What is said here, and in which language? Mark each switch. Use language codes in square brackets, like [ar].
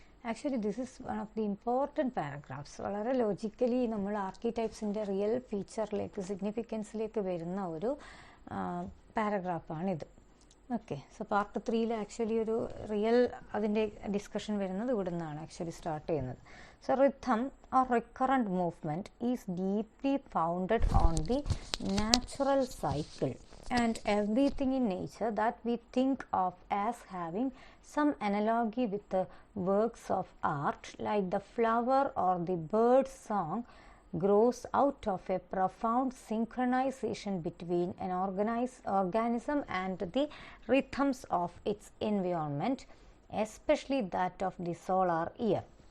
[en] Actually, this is one of the important paragraphs. [ml] വളരെ logically നമ്മൾ ആർക്കിടൈപ്സിൻ്റെ real ഫീച്ചറിലേക്ക്, സിഗ്നിഫിക്കൻസിലേക്ക് വരുന്ന ഒരു പാരഗ്രാഫാണിത്. [en] okay, so [ml] പാർട്ട് 3 ആക്ച്വലി ഒരു റിയൽ അതിൻ്റെ ഡിസ്കഷൻ വരുന്നത് ഇവിടെ നിന്നാണ് ആക്ച്വലി സ്റ്റാർട്ട് ചെയ്യുന്നത്. [en] So rhythm or recurrent movement is deeply founded on the natural cycle and everything in nature that we think of as having some analogy with the works of art, like the flower or the bird's song, grows out of a profound synchronization between an organism and the rhythms of its environment, especially that of the solar year.